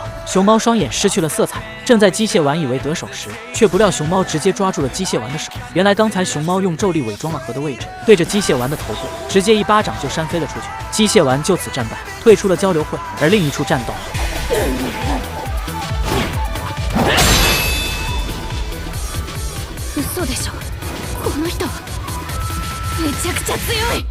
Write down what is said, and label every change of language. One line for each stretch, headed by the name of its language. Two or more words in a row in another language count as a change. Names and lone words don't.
Chinese: 熊猫双眼失去了色彩，正在机械丸以为得手时，却不料熊猫直接抓住了机械丸的手。原来刚才熊猫用咒力伪装了核的位置，对着机械丸的头部直接一巴掌就扇飞了出去。机械丸就此战败，退出了交流会。而另一处战斗，
Japanese: 嘘でしょ。この人はめちゃくちゃ強い。